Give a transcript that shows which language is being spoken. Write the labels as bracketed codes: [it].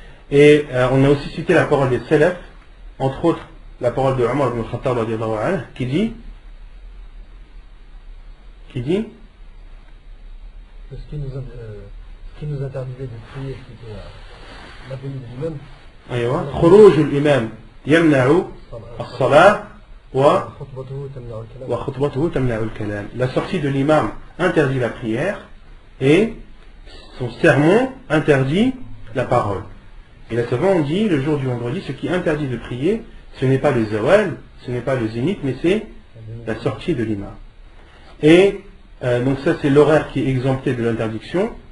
[fr] Et on a aussi cité la parole des Salaf, entre autres la parole de Omar ibn Khattab radiyallahu anhu, qui dit ce qui nous interdisait de prier, c'était la venue de l'imam. [ar] أيوة خروج الإمام يمنع الصلاة وخطبته تمنع الكلام. [fr] La sortie de l'imam interdit la prière et son sermon interdit la parole. Et là, savants ont dit, le jour du vendredi, ce qui interdit de prier, ce n'est pas le zawal, ce n'est pas le zénith, mais c'est la sortie de l'imam. Et donc ça, c'est l'horaire qui est exempté de l'interdiction.